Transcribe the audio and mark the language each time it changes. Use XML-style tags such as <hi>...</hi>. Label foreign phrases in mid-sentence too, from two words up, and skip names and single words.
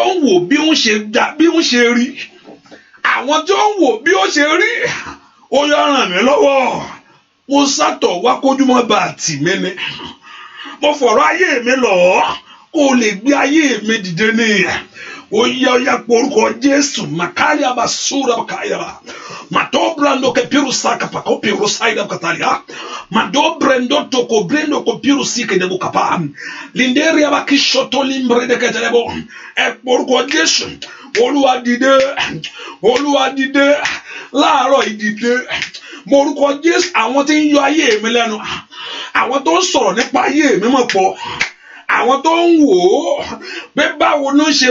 <yo>ń wò bí ń ṣe rí àwọn tó ń wò bí ó ṣe rí ó yá ràn mí lọ́wọ́ mo sátọ̀ wá kójúmọ́ bá tì mí ni mo fọ̀rọ̀ ayé mi lọ kó o lè gbé ayé mi dìde ní ó yá porúkọ Jésù makari abasura kayara mato brando ke piru saka pa ko piru saida katalia mado brando to ko brando ko piru sike de bukapa linderi abakishoto limbre de ketelebo e porúkọ Jésù Olúwa dìde láàárọ̀ ìdìde morúkọ Jésù àwọn tí ń yọ ayé mi lẹ́nu àwọn tó ń sọ̀rọ̀ nípa ayé mi mọ̀ pọ̀ àwọn tó ń wò ó pé báwo ló ń ṣe</yo>